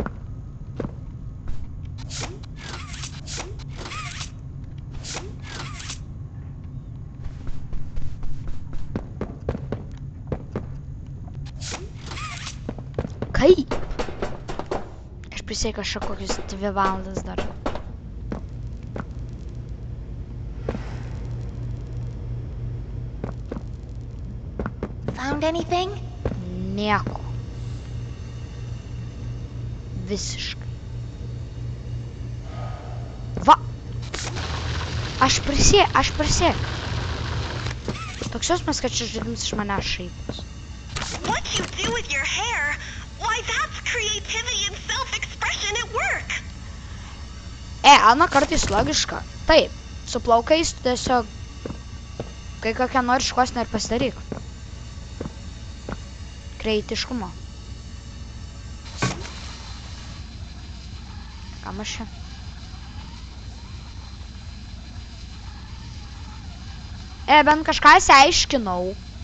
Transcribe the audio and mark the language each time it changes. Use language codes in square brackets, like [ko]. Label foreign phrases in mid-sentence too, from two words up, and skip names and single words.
[lt] Kaip? Aš prisiekiu, aš kokius 2 valandas dar. [en] Found anything? [lt] Nieko. Visiškai. Va! Aš prisiekiu. Toks jausmas, kad šis žaidimas iš manęs šaipos. [en] What you do with your hair? Why, that's creativity and self-expression at work. [lt] Ana kartais logiška. Taip, su plaukais tiesiog, kai kokią nori šukuoseną ir pasidaryk. Kreatiškumo. Kam aš čia? Bent kažką išsiaiškinau.